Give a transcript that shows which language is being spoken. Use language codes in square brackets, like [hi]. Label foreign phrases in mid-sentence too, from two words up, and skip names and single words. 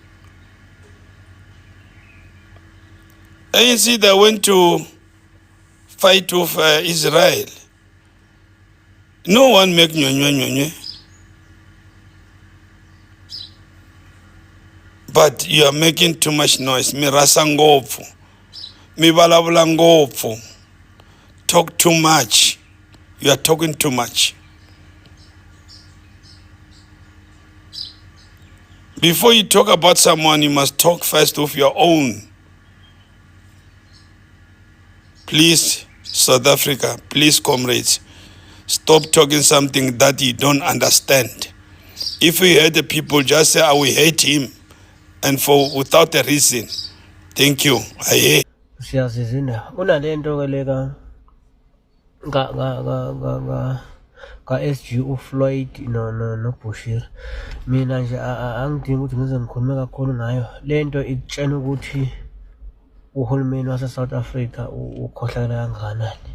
[en] ANC, they went to fight with Israel. No one make nyonywe. But you are making too much noise. [ts] Mi rasa ngopfu. Mi balabula ngopfu. [en] Talk too much. You are talking too much. Before you talk about someone, you must talk first of your own. Please, South Africa, please, comrades, stop talking something that you don't understand. If we hate the people, just say, we hate him, and without a reason. Thank you. I hate. [zu] Siyazizina unalento ke leka ka SG uFloyd no Bushiri. Mina nje angidingi ukuthi ngize ngikhulume kakhulu ngayo lento ikutshena ukuthi uhulumeni wase South Africa ukhohlakala kangakanani.